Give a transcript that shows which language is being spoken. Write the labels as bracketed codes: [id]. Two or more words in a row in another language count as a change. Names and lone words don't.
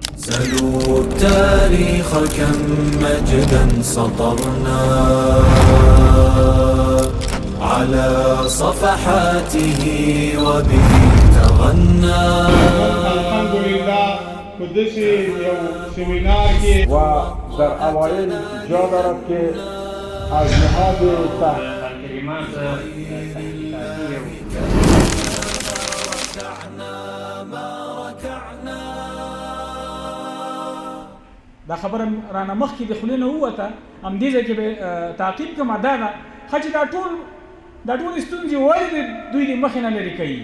[ar] سلوا التاريخ كم مجدا سطرنا على صفحاته وبه تغنى. الحمد لله [ps] قدسی یو سیمینار کې [fa] و در اوایل جا دارد که از نهاد کلمات [ps] دا خبره رانه مخکې د خولې نه ووته، همدې ځای کې به تعقیب کړم. دا ده ښه چې دا ټول ستونزې ولې دوی د مخې نه لرې کوي.